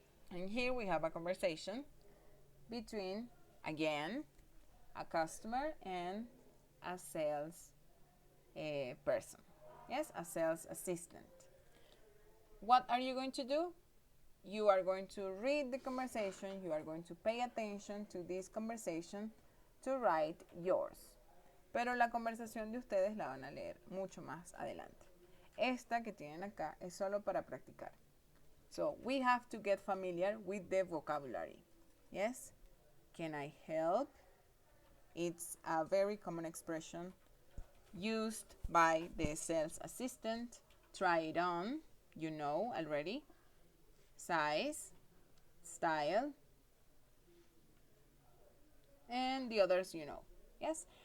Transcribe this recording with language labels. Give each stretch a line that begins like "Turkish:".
English: And here we have a conversation between, again, a customer and a sales person. Yes, a sales assistant. What are you going to do? You are going to read the conversation. You are going to pay attention to this conversation to write yours.
Spanish: Pero la conversación de ustedes la van a leer mucho más adelante. Esta que tienen acá es solo para practicar.
English: So we have to get familiar with the vocabulary. Yes? Can I help? It's a very common expression used by the sales assistant. Try it on, you know already. Size, style, and the others you know. Yes?